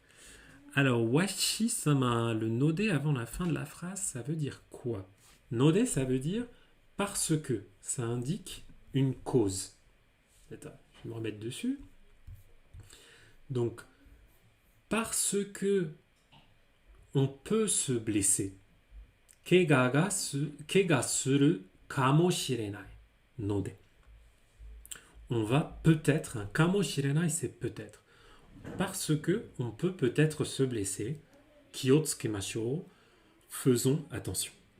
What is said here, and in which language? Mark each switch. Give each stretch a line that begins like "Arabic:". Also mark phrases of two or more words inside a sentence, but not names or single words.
French: Alors, washi-sama, le nodé avant la fin de la phrase, ça veut dire quoi? Nodé, ça veut dire parce que. Ça indique une cause. Attends, je vais me remettre dessus. Donc, parce que on peut se blesser.
Japanese: 怪我するかもしれない. Node.
French: On va peut-être, un kamoshirenai c'est peut-être. Parce que on peut peut-être se blesser. Kyotsukemashou. Faisons attention.